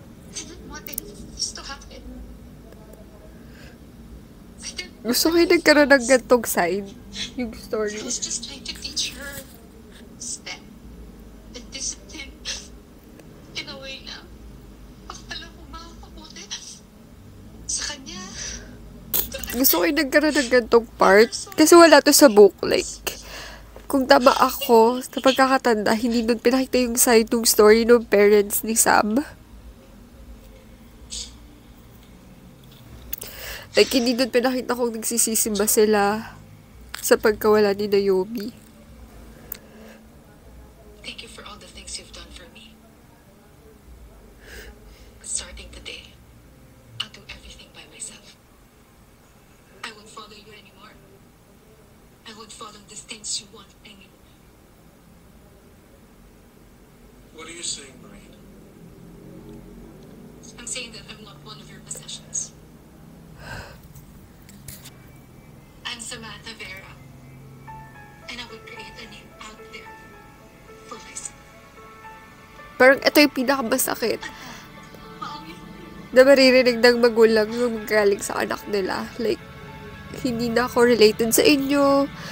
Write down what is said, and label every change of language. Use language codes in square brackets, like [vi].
[en] I didn't want this to happen. I didn't. [tl] Gusto ko yung nagkaroon ng gantong side. Yung story. [en] I was just trying to teach her step and discipline in a way [tl] na akala ko makakabuti sa kanya. Gusto ko yung nagkaroon ng gantong part. Kasi wala to sa book. Like, kung tama ako, sa pagkakatanda, hindi nun pinakita yung side ng story ng parents ni Sam. Like, hindi nun pinakita kung nagsisisi ba sila sa pagkawala ni Naomi. [en] Thank you for all the things you've done for me. But starting today, I'll do everything by myself. I won't follow you anymore. I won't follow the things you want anymore. What are you saying, Maureen? I'm saying that I'm not one of your possessions. I'm Samantha Vera. And I would create a name out there for myself. [tl] Parang ito yung pinakamasakit Mami, na maririnig ng magulang yung galing sa anak nila. Like, hindi na ako related sa inyo.